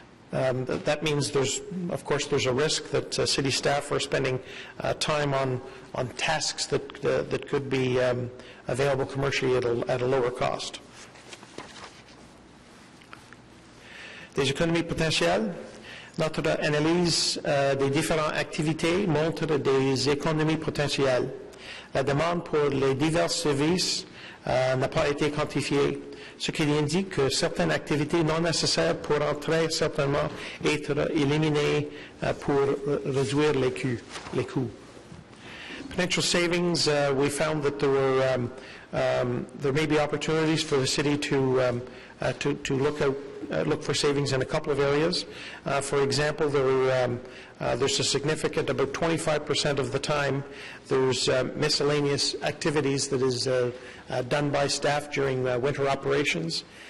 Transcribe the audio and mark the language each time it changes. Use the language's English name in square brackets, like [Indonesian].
[English] That means of course, there's a risk that city staff are spending time on tasks that could be available commercially at a lower cost. [French] Des économies potentielles. Notre analyse des différentes activités montre des économies potentielles. La demande pour les divers services n'a pas été quantifiée, ce qui indique que certaines activités non nécessaires pourront très certainement être éliminées pour réduire les coûts. [English] Potential savings, we found that there may be opportunities for the city to look for savings in a couple of areas. For example, there's a significant, about 25% of the time, there's miscellaneous activities that is done by staff during winter operations.